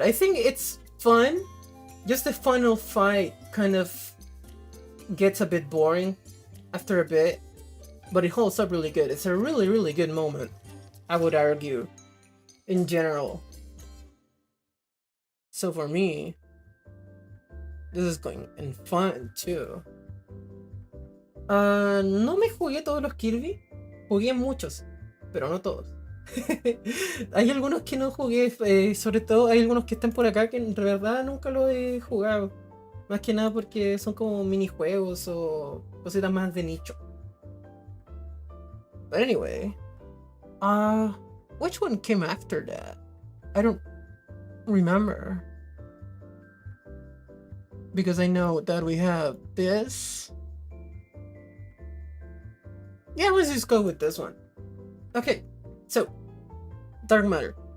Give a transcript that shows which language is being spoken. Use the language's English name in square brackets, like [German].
[English] I think it's fun. Just the final fight kind of gets a bit boring after a bit, but it holds up really good. It's a really good moment, I would argue, in general. So for me, this is going and fun too. [Spanish] No me jugué todos los Kirby, jugué muchos, pero no todos. Hay algunos que no jugué, sobre todo hay algunos que están por acá que en verdad nunca los he jugado. Más que nada porque son como minijuegos o cositas más de nicho. [English] But anyway, which one came after that? I don't remember. Because I know that we have this. Yeah, let's just go with this one. Okay, so Dark Matter.